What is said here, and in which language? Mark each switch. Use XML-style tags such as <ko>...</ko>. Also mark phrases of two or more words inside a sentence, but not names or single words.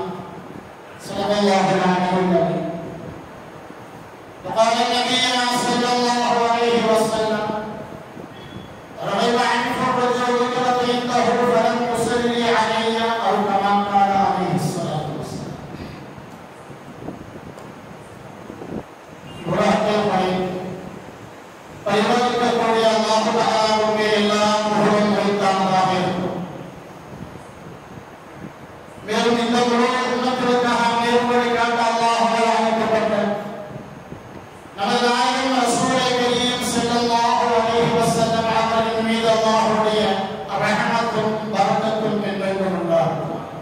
<ar>صدق الله العلي العظيم. وقال نبينا صلى الله عليه وسلم: رغب عنه الرجل ذكرت عنده فلم يصلي علي، أو كما قال عليه الصلاة والسلام.</ar> <ta>பரிபாலிக்கக்கூடிய அல்லாஹ் தஆலாவுக்கு எல்லா புகழும் உரித்தானதாக இருக்கும். மேலும் இந்த முழு உம்மத்திற்காக நேர்வழி காட்ட அல்லாஹ்வால் அனுப்பப்பட்ட நமது நாயகம்</ta> <ar>رسول كريم صلى الله عليه وسلم</ar> <ta>அவர்களின் மீது அல்லாஹ்வுடைய ரஹ்மத்தும் பரக்கத்தும் என்றென்றும் உண்டாகட்டும்.</ta>